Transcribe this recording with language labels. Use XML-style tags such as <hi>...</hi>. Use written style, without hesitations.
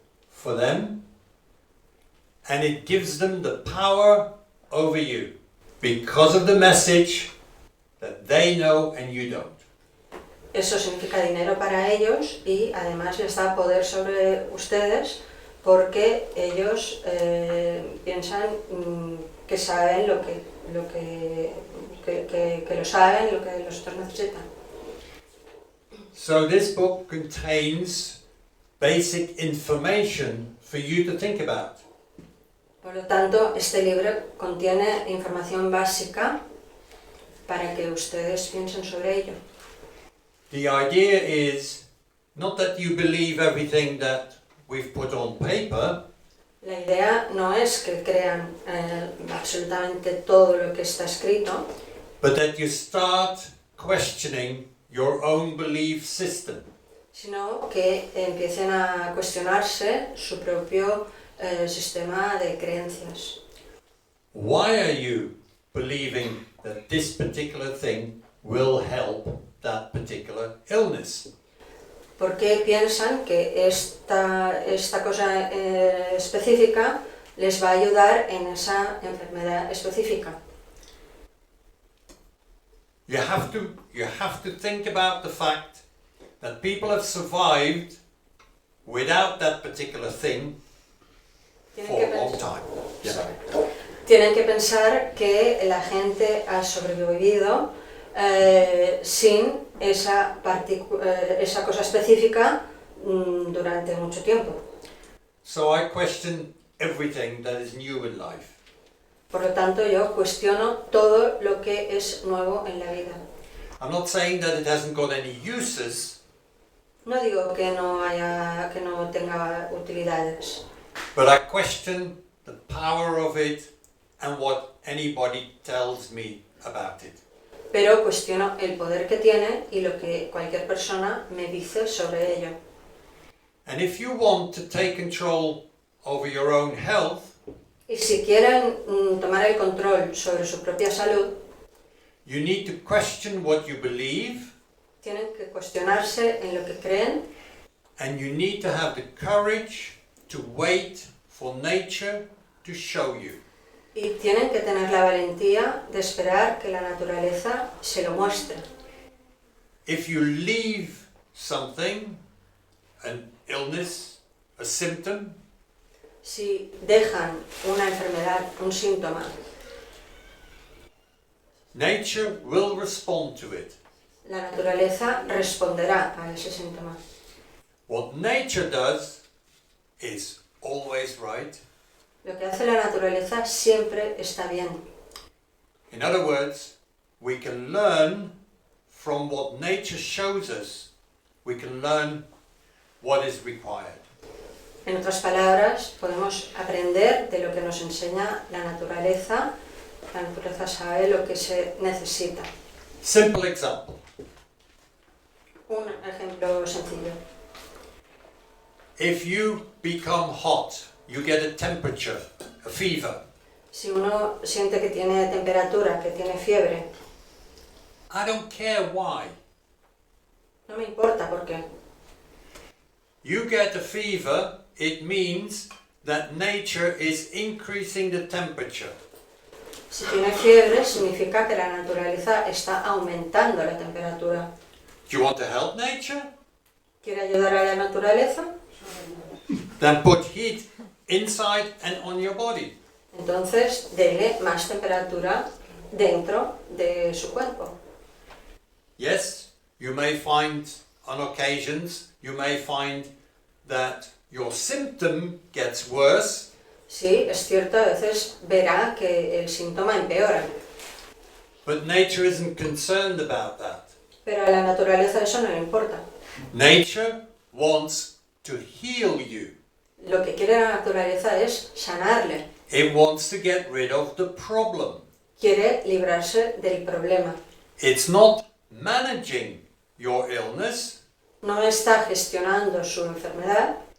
<en>for them, and it gives them the power over you because of the message that they know and you don't.</en> <es>Eso significa dinero para ellos y además les da poder sobre ustedes porque ellos piensan que saben lo que lo saben, lo que los otros necesitan.</es> <en>So this book contains basic information for you to think about.</en> <es>Por lo tanto, este libro contiene información básica para que ustedes piensen sobre ello.</es> <en>The idea is not that you believe everything that we've put on paper,</en> <es>La idea no es que crean absolutamente todo lo que está escrito,</es> <en>but that you start questioning your own belief system.</en> <es>sino que empiecen a cuestionarse su propio sistema de creencias.</es> <en>Why are you believing that this particular thing will help that particular illness?</en> <es>¿Por qué piensan que esta cosa específica les va a ayudar en esa enfermedad específica?</es> <en>You have to think about the fact that people have survived without that particular thing for a long time. Yeah.</en> <es>Tienen que pensar que la gente ha sobrevivido sin esa cosa específica durante mucho tiempo.</es> <en>So I question everything that is new in life.</en> <es>Por lo tanto, yo cuestiono todo lo que es nuevo en la vida.</es> <en>I'm not saying that it hasn't got any uses,</en> <es>No digo que no tenga utilidades,</es> <en>but I question the power of it and what anybody tells me about it.</en> <es>pero cuestiono el poder que tiene y lo que cualquier persona me dice sobre ello.</es> <en>And if you want to take control over your own health,</en> <es>Y si quieren tomar el control sobre su propia salud,</es> <en>you need to question what you believe,</en> <es>tienen que cuestionarse en lo que creen</es> <en>and you need to have the courage to wait for nature to show you.</en> <es>y tienen que tener la valentía de esperar que la naturaleza se lo muestre.</es> <en>If you leave something, an illness, a symptom,</en> <es>Si dejan una enfermedad, un síntoma,</es> <en>nature will respond to it.</en> <es>la naturaleza responderá a ese síntoma.</es> <en>What nature does is always right.</en> <es>Lo que hace la naturaleza siempre está bien.</es> <en>In other words, we can learn from what nature shows us, we can learn what is required.</en> <es>En otras palabras, podemos aprender de lo que nos enseña la naturaleza. La naturaleza sabe lo que se necesita.</es> <en>Simple example.</en> <es>Un ejemplo sencillo.</es> <en>If you become hot, you get a temperature, a fever.</en> <es>Si uno siente que tiene temperatura, que tiene fiebre,</es> <en>I don't care why.</en> <es>no me importa por qué.</es> <en>You get a fever, it means that nature is increasing the temperature.</en> <es>Si tiene fiebre, significa que la naturaleza está aumentando la temperatura.</es> <en>Do you want to help nature?</en> <es>¿Quiere ayudar a la naturaleza?</es> <en>Then put heat inside and on your body.</en> <es>Entonces, dele más temperatura dentro de su cuerpo.</es> <en>Yes, you may find on occasions, you may find that your symptom gets worse,</en> <es>Sí, es cierto, a veces verá que el síntoma empeora,</es> <en>but nature isn't concerned about that.</en> <es>pero a la naturaleza eso no le importa.</es> <en>Nature wants to heal you.</en> <es>Lo que quiere la naturaleza es sanarle,</es> <en>It wants to get rid of the problem.</en> <es>quiere librarse del problema.</es> <en>It's not managing your illness,</en> <es>No está gestionando su enfermedad,</es>